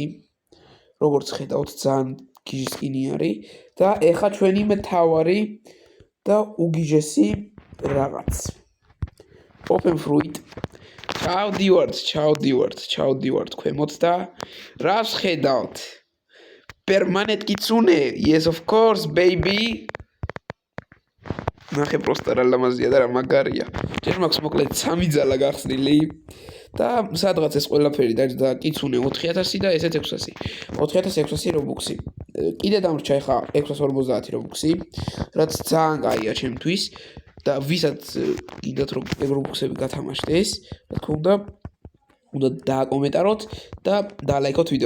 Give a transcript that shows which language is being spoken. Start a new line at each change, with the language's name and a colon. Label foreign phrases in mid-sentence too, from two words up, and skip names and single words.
Georgian: როგორც ხედავთ ძალიან გიჟი სკინი არის და ეხა ჩვენი მთავარი და უგიჟესი რაღაც.
English: Open fruit.
Georgian: ჩავდივართ ქვემოთ და რას ხედავთ?
English: Permanent kitsune. Yes of course baby.
Georgian: ნახე პროსტა რა ლამაზია და რა მაგარია. ჯერ მაქვს მოკლედ 3 ძალა გახსნილი და სადღაც ეს ყველაფერი დაჯდა კიცუნე 4000 და ესეც 600. 4600 რობუქსი. კიდე დამრჩა ეხა 650 რობუქსი, რაც ძალიან კაია ჩემთვის და ვისაც კიდათ რომ რობუქსები გათამაშდეს, რა თქმა უნდა დააკომენტაროთ და დალაიქოთ ვიდეო.